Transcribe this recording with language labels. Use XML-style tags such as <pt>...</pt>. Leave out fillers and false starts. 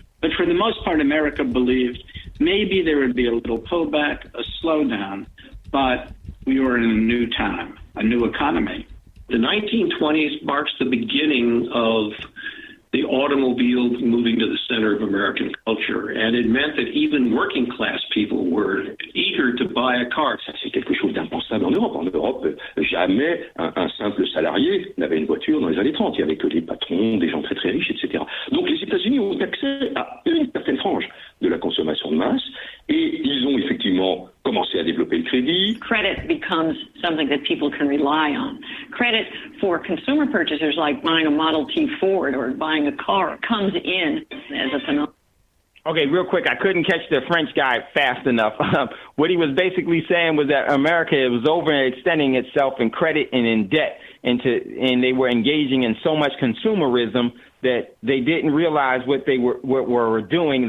<en>But for the most part, America believed maybe there would be a little pullback, a slowdown, but we were in a new time, a new economy. The 1920s marks the beginning of the automobile moving to the center of American culture, and it meant that even working class people were eager to buy a car.</en> <fr>C'est quelque chose d'impensable en Europe. En Europe, jamais un simple salarié n'avait une voiture dans les années 30. Il y avait que des patrons, des gens très très riches, etc. Donc les États-Unis ont accès à une certaine frange de la consommation de masse, et ils ont effectivement commencé à développer le crédit.</fr> <en>Credit becomes something that people can rely on. Credit for consumer purchasers like buying a Model T Ford or buying a car comes in as a phenomenon. Okay, real quick, I couldn't catch the French guy fast enough. What he was basically saying was that America was overextending itself in credit and in debt, and they were engaging in so much consumerism that they didn't realize what they were doing.</en>